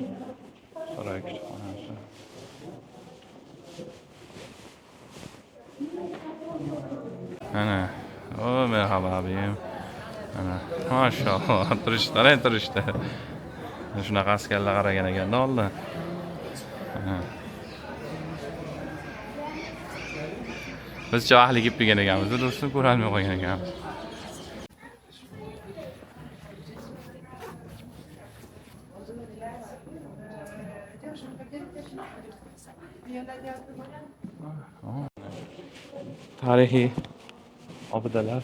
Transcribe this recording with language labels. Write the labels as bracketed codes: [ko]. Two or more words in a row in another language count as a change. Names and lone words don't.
[tr] Saray kütüphanesi. Ana. O merhaba abim. Ana. Maşallah. [uz] Turishdi. Shunaqa askarlar qaragan ekanda oldin. Biz ahli kelib turgan ekanmiz, do'stim ko'rolmay qolgan ekanmiz. Tarixiy obidalar.